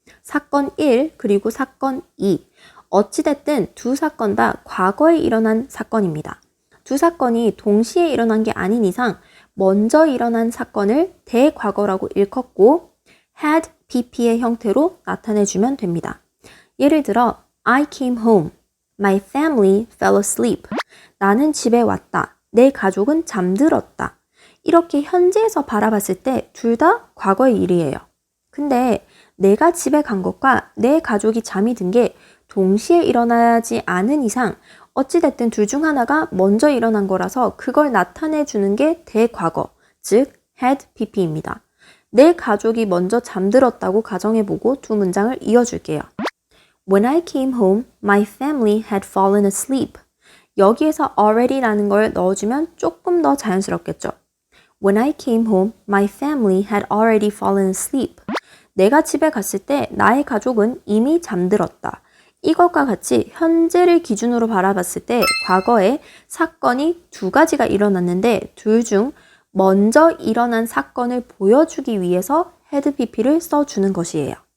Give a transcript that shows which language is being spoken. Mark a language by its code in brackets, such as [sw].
[ko] 사건 1 그리고 사건 2. 어찌됐든 두 사건 다 과거에 일어난 사건입니다. 두 사건이 동시에 일어난 게 아닌 이상 먼저 일어난 사건을 대과거라고 일컫고 had pp의 형태로 나타내주면 됩니다. 예를 들어 [en] I came home. My family fell asleep. [ko] 나는 집에 왔다. 내 가족은 잠들었다. 이렇게 현재에서 바라봤을 때 둘 다 과거의 일이에요. 근데 내가 집에 간 것과 내 가족이 잠이 든 게 동시에 일어나지 않은 이상 어찌됐든 둘 중 하나가 먼저 일어난 거라서 그걸 나타내 주는 게 대과거, 즉 had pp입니다. 내 가족이 먼저 잠들었다고 가정해보고 두 문장을 이어줄게요. [en] When I came home, my family had fallen asleep. [ko] 여기에서 already라는 걸 넣어주면 조금 더 자연스럽겠죠. [en] When I came home, my family had already fallen asleep. [ko] 내가 집에 갔을 때 나의 가족은 이미 잠들었다. 이것과 같이 현재를 기준으로 바라봤을 때 과거에 사건이 2가지가 일어났는데 둘 중 먼저 일어난 사건을 보여주기 위해서 had pp를 써주는 것이에요.